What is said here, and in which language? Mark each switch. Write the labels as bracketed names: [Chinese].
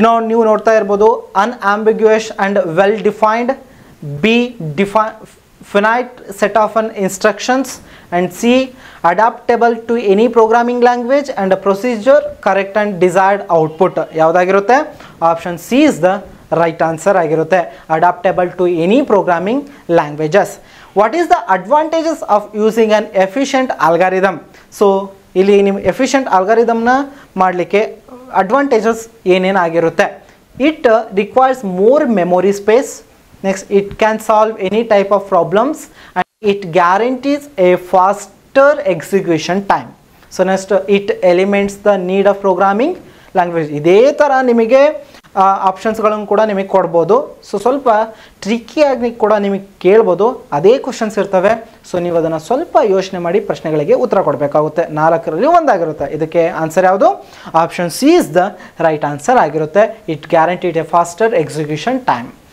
[Kannada] ನೀವು ನೋಡ್ತಾ ಇರ್ಬೋದು, [English] Unambiguous and well defined, B finite set of instructions, and C adaptable to any programming language and a procedure, correct and desired output. ಯಾವುದಾಗಿರುತ್ತೆ? Option C is the right answer ಆಗಿರುತ್ತೆ. Adaptable to any programming languages. What is the advantages of using an efficient algorithm? [Kannada] So ಇಲ್ಲಿ ನಿಮ್ಮ efficient ಅಲ್ಗಾರಿದಮ್ನ ಮಾಡಲಿಕ್ಕೆ advantages ಏನೇನಾಗಿರುತ್ತೆ? [English] It requires more memory space. Next, it can solve any type of problems and it guarantees a faster execution time. So next, it eliminates the need of programming language. [Kannada] ಇದೇ ಥರ ನಿಮಗೆ ಆಪ್ಷನ್ಸ್ಗಳನ್ನು ಕೂಡ ನಿಮಗೆ ಕೊಡ್ಬೋದು. So ಸ್ವಲ್ಪ ಟ್ರಿಕ್ಕಿಯಾಗಿ ಕೂಡ ನಿಮಗೆ ಕೇಳ್ಬೋದು. ಅದೇ ಕ್ವಶನ್ಸ್ ಇರ್ತವೆ. ಸೊ ನೀವು ಅದನ್ನು ಸ್ವಲ್ಪ ಯೋಚನೆ ಮಾಡಿ ಪ್ರಶ್ನೆಗಳಿಗೆ ಉತ್ತರ ಕೊಡಬೇಕಾಗುತ್ತೆ. 4ರಲ್ಲಿ ಒಂದಾಗಿರುತ್ತೆ. ಇದಕ್ಕೆ ಆನ್ಸರ್ ಯಾವುದು? [English] Option C is the right answer ಆಗಿರುತ್ತೆ. It guaranteed a faster execution time.